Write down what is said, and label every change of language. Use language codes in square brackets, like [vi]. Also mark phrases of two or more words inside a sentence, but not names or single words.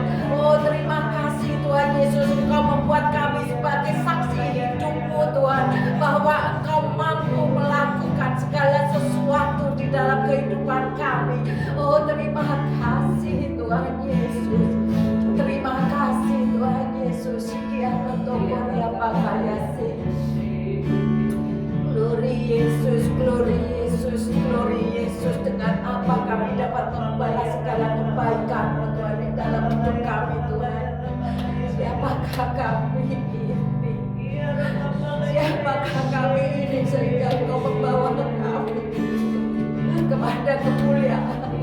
[id] Oh terima kasih Tuhan Yesus, Engkau membuat kami sebagai saksi hidupmu Tuhan, bahwa Engkau mampu melakukan segala sesuatu di dalam kehidupan kami. Oh terima kasih Tuhan Yesus, terima kasih Tuhan Yesus. Glory Yesus, glory Yesus, glory Yesus. Dengan apa kami dapat membalas segala kebaikan-Mu Tuhan di dalam hidup kami Tuhan. Siapakah kami ini? Siapakah kami ini sehingga Engkau membawa kami kepada kemuliaan?